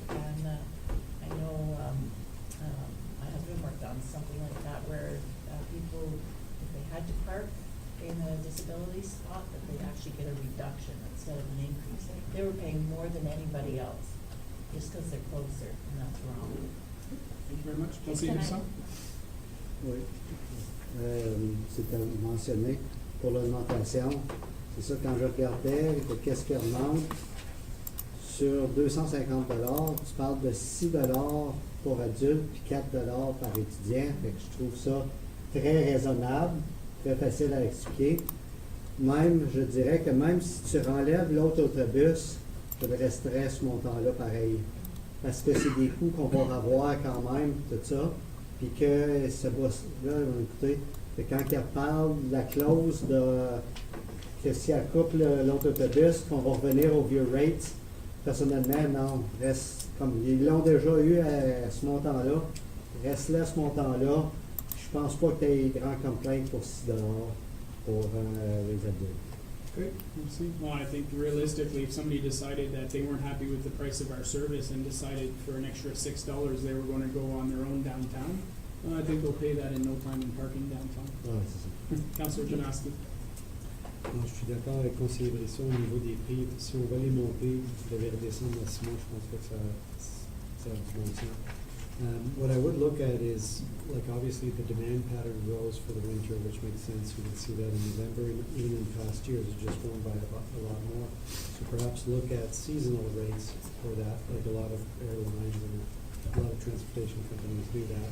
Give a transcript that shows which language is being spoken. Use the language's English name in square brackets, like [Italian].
[English] And I know my husband worked on something like that, where people, if they had to park in a disability spot, that they actually get a reduction instead of an increase. They were paying more than anybody else, just because they're closer, and that's wrong. Thank you very much. Conseiller Can I- Dussault? [French] Oui. C'était mentionné pour l'augmentation. C'est ça, quand je regardais qu'est-ce qui remonte, sur 250 tu parles de 6 pour adultes puis 4 par étudiant. Fait que je trouve ça très raisonnable, très facile à expliquer. Même, je dirais que même si tu renlèves l'autre autobus, je resterais ce montant-là pareil. Parce que c'est des coûts qu'on va avoir quand même, tout ça. Puis que ce boss-là, écoutez, que quand il parle de la clause de que si elle coupe l'autre autobus, qu'on va revenir aux vieux rates, personnellement, non. Reste comme ils l'ont déjà eu à ce montant-là. Reste là à ce montant-là. Je pense pas qu'il y ait grand complaint pour 6 pour les adultes. [English] Great, merci. Well, I think realistically, if somebody decided that they weren't happy with the price of our service and decided for an extra $6 they were going to go on their own downtown, I think they'll pay that in no time in parking downtown. [French] Ouais, c'est ça. [English] Councillor Janoski. [French] Non, je suis d'accord avec le conseiller Brisson au niveau des prix. Si on va les monter, vous devez redescendre à 6 mois, je pense pas que ça a du bon sens. [English] What I would look at is, like, obviously the demand pattern grows for the winter, which makes sense. We can see that in November, and even in past years, it's just grown by a lot more. So perhaps look at seasonal rates for that, like a lot of airlines and a lot of transportation companies do that.